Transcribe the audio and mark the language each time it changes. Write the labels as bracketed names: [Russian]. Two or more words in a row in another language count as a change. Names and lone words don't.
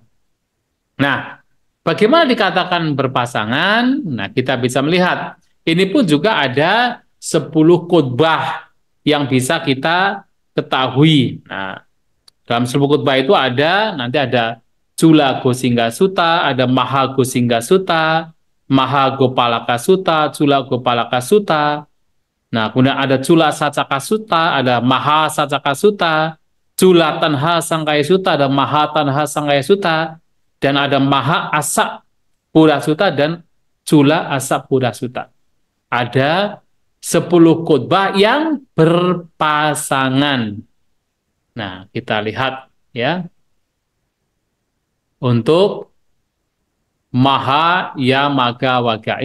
[Indonesian] Nah, bagaimana dikatakan berpasangan? Nah, kita bisa melihat. Ini pun juga ada 10 khotbah yang bisa kita ketahui. Nah, dalam 10 khotbah itu nanti ada Cula Gosingga Sutta, ada Maha Gosingga Sutta, Maha Gopalaka Sutta, Cula Gopalaka Sutta. Nah, kemudian ada Cula Sacaka Sutta, ada Maha Sacaka Sutta, Cula Tanha Sangkaya Sutta, ada Maha Tanha Sangkaya Sutta, dan ada Maha Asa Pura Sutta dan Cula Asa Pura Sutta. Ada 10 khotbah yang berpasangan. Nah, kita lihat ya. Untuk Mahayamakawaga.